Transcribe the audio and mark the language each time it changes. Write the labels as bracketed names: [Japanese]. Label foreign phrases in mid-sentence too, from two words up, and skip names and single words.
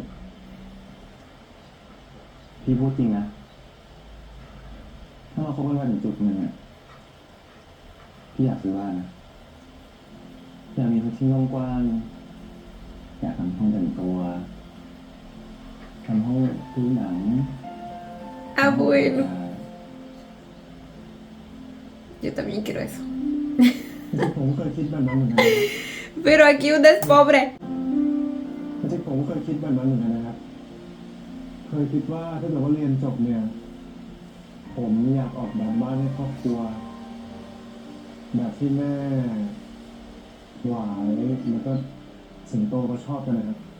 [Thai] พี่พูดจริงนะถ้าเราคบกันมาถึงจุดหนึ่งอ่ะพี่อยากซื้อบ้านนะอยากมีพื้นที่กว้างๆอยากทำห้องแต่งตัวทำห้องดูหนัง [Spanish] Ah, bueno. Yo también quiero eso. [Thai] ผมเคยคิดแบบนั้นเหมือนกัน [Spanish] Pero aquí uno es pobre. [Thai] จริงๆผมเคยคิดแบบนั้นเหมือนกันนะครับ เคยคิดว่าถ้าเกิดว่าเรียนจบเนี่ย ผมอยากออกแบบบ้านให้ครอบครัว แบบที่แม่หวายแล้วก็สิงโตก็ชอบกันนะครับ